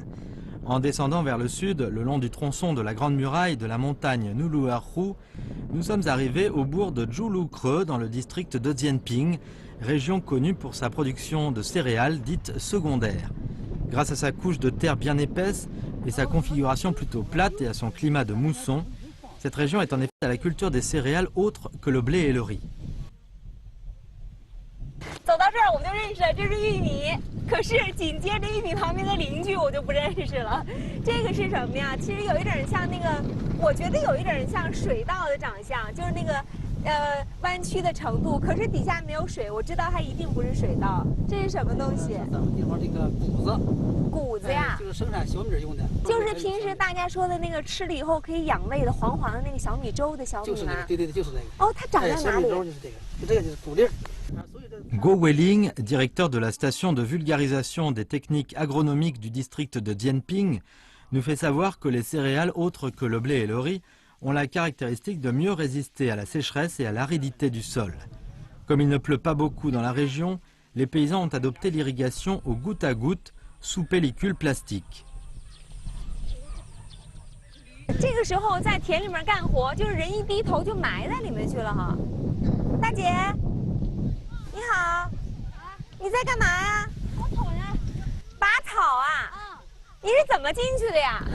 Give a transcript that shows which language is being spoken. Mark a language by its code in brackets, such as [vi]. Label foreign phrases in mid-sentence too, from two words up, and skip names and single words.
[fr] En descendant vers le sud, le long du tronçon de la Grande Muraille de la montagne Nuluerhu, nous sommes arrivés au bourg de Zhulukreux dans le district de Jianping, région connue pour sa production de céréales dites secondaires. Grâce à sa couche de terre bien épaisse et sa configuration plutôt plate et à son climat de mousson, cette région est en effet à la culture des céréales autres que le blé et le riz. [zh] 走到这儿我们就认识了，这是玉米。可是紧接着玉米旁边的邻居我就不认识了。这个是什么呀？其实有一点像那个，我觉得有一点像水稻的长相，就是那个弯曲的程度。可是底下没有水，我知道它一定不是水稻。这是什么东西？咱们地方这个谷子。谷子呀，就是生产小米用的。就是平时大家说的那个吃了以后可以养胃的黄黄的那个小米粥的小米吗？就是那个，对对对，就是那个。哦，它长在哪里？小米粥就是这个，就这个就是谷粒儿。 [fr] Guo Weiling, directeur de la station de vulgarisation des techniques agronomiques du district de Jianping, nous fait savoir que les céréales autres que le blé et le riz ont la caractéristique de mieux résister à la sécheresse et à l'aridité du sol. Comme il ne pleut pas beaucoup dans la région, les paysans ont adopté l'irrigation au goutte à goutte sous pellicule plastique. [zh] 这个时候在田里面干活，就是人一低头就埋在里面去了哈。大姐。 你好，你在干嘛呀？拔草呀。拔草啊？你是怎么进去的呀？